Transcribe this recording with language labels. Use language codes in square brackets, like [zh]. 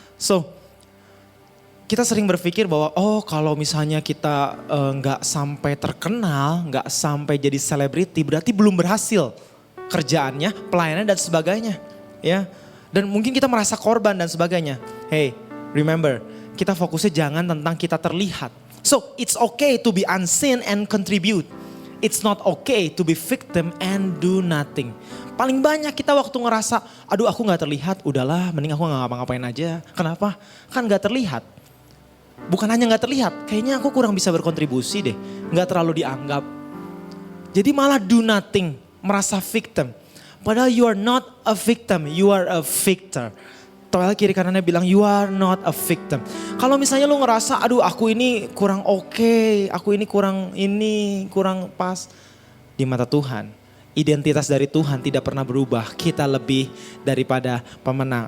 [id] So, kita sering berpikir bahwa kalau misalnya kita nggak sampai terkenal, nggak sampai jadi selebriti, berarti belum berhasil kerjaannya, pelayanannya dan sebagainya. Ya, dan mungkin kita merasa korban dan sebagainya. [en] Hey, remember, [id] kita fokusnya jangan tentang kita terlihat. [en] So, it's okay to be unseen and contribute. It's not okay to be victim and do nothing. [id] Paling banyak kita waktu ngerasa, aduh aku gak terlihat, udahlah mending aku gak ngapa-ngapain aja. Kenapa? Kan gak terlihat. Bukan hanya gak terlihat, kayaknya aku kurang bisa berkontribusi deh. Gak terlalu dianggap. Jadi malah [en] do nothing, [id] merasa victim. Padahal [en] you are not a victim, you are a victor. [id] Toel kiri kanannya bilang [en] you are not a victim. [id] Kalau misalnya lu ngerasa aduh aku ini kurang oke, aku ini kurang pas. Di mata Tuhan, identitas dari Tuhan tidak pernah berubah. Kita lebih daripada pemenang.